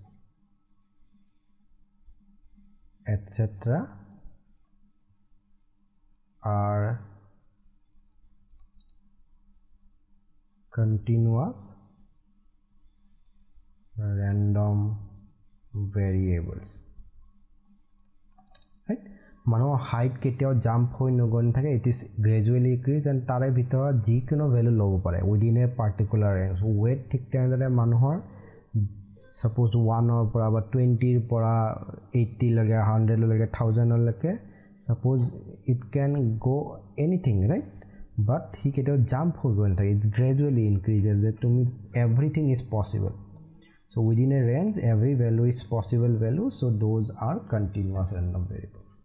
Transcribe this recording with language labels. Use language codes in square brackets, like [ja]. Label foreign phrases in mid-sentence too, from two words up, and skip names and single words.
[en] etc are continuous random variables right [as] মানুহৰ হাইট কেতিয়াও জাম্প হৈ নগৈ থাকে [en] it is gradually increase and [as] তাৰে ভিতৰত যিকোনো ভ্যালু ল'ব পাৰে [en] within a particular range wait [as] ঠিক তেনেদৰে মানুহৰ suppose 1 ৰ পৰা বা 20 ৰ পৰা 80 লৈকে 100 লৈকে 1000 লৈকে [en] suppose it can go anything right but he [as] কেতিয়াও জাম্প হৈ গৈ থাকে [en] it gradually increases that to me everything is possible so within a range every value is possible value so those are continuous random variable